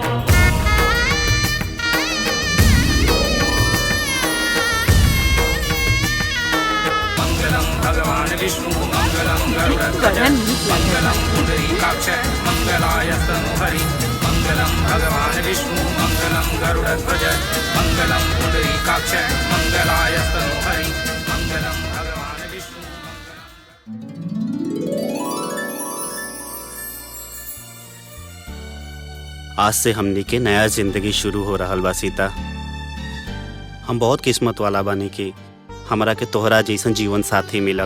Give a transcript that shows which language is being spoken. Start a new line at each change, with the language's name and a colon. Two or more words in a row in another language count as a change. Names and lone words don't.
Sanskrit: मंगलम भगवान विष्णु मंगलम गरुड़ध्वज मंगलम पुंडरीकाक्ष मंगलाय मनोहरि। मंगलम भगवान विष्णु मंगलम गरुड़ध्वज मंगलम पुंडरीकाक्ष मंगलाय मनोहरि। मंगलम भगवान विष्णु।
Bhojpuri: आज से हमनी के नया जिंदगी शुरू हो रहल बा सीता। हम बहुत किस्मत वाला बानी कि हमरा के तोहरा जैसन जीवन साथी मिलल।